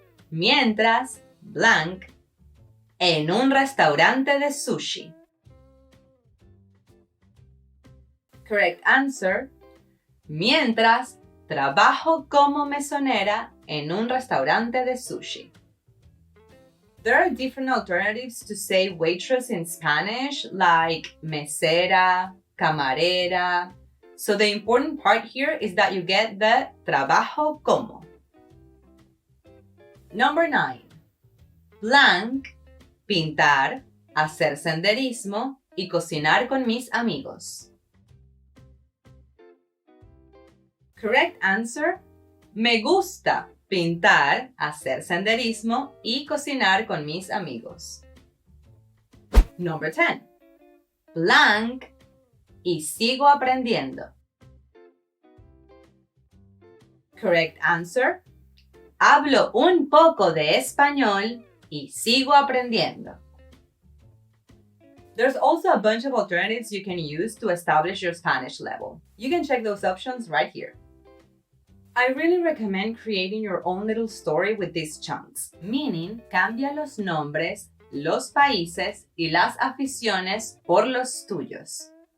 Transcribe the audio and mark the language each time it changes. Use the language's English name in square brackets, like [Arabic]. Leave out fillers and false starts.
[Spanish] Mientras, [English] blank, [Spanish] en un restaurante de sushi. [English] Correct answer. [Spanish] Mientras, trabajo como mesonera en un restaurante de sushi. [English] There are different alternatives to say waitress in Spanish, like mesera, camarera. So the important part here is that you get the [Spanish] trabajo como. [English] Number 9. Blank, [Spanish] pintar, hacer senderismo y cocinar con mis amigos. [English] Correct answer. [Spanish] Me gusta pintar, hacer senderismo y cocinar con mis amigos. [English] Number 10. Blank [Spanish] y sigo aprendiendo. [English] Correct answer. [Spanish] Hablo un poco de español y sigo aprendiendo. [English] There's also a bunch of alternatives you can use to establish your Spanish level. You can check those options right here. I really recommend creating your own little story with these chunks, meaning [Spanish] cambia los nombres, los países y las aficiones por los tuyos.